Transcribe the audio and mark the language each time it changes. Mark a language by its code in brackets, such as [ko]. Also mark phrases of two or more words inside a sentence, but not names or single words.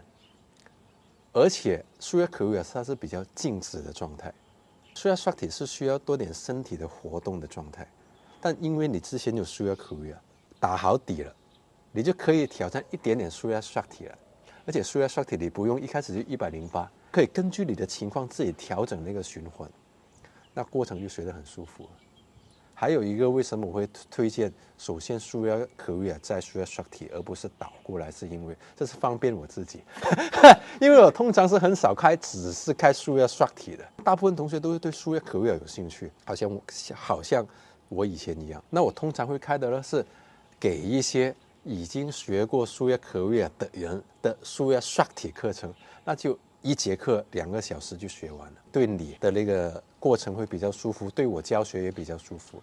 [zh] 而且 Surya Kriya 它是比較靜止的狀態， Surya Shakti 是需要多點身體的活動的狀態，但因為你之前有 Surya Kriya 打好底了，你就可以挑戰一點點 Surya Shakti 了。而且 Surya Shakti 你不用一開始就108，可以根據你的情況自己調整那個循環，那過程就學得很舒服。還有一個為什麼我會推薦，首先 Surya Kriya 再 Surya Shakti， 而不是倒過來，是因為這是方便我自己。因為我通常是很少只是開 Surya Shakti 的，大部分同學都是對 Surya Kriya 有興趣，好像我以前一樣。那我通常會開的呢是給一些已經學過 Surya Kriya 的人的 Surya Shakti 課程，那就一節課2個小時就學完了，對你的那個過程會比較舒服，對我教學也比較舒服。